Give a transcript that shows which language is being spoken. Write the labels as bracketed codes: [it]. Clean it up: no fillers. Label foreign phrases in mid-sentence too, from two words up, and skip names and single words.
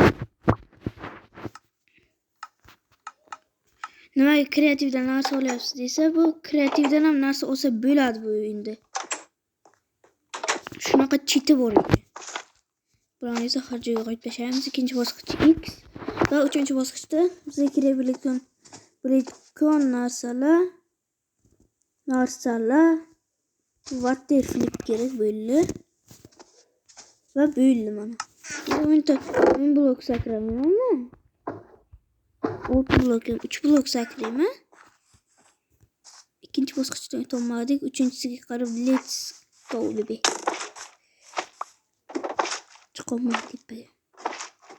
[uz] Nimaga kreativdan narsa olyapsiz desa, bu kreativdan ham narsa olsa bo'ladi bu o'yinda. Shunaqa chiti bor ekan. Bularni esa har joyga qo'yib tashlaymiz. Ikkinchi bosqich X va uchinchi bosqichda bizga kerak bo'lgan narsalar [en] water flip [uz] kerak bo'ldi. Va bo'ldi mana. Men blok sakramayman. 6 blok, 3 blok sakrayman. İkinci bosqichdan o'tolmadik. Uchinchisiga qarab [en] let's go baby. [uz] Chiqolmadik.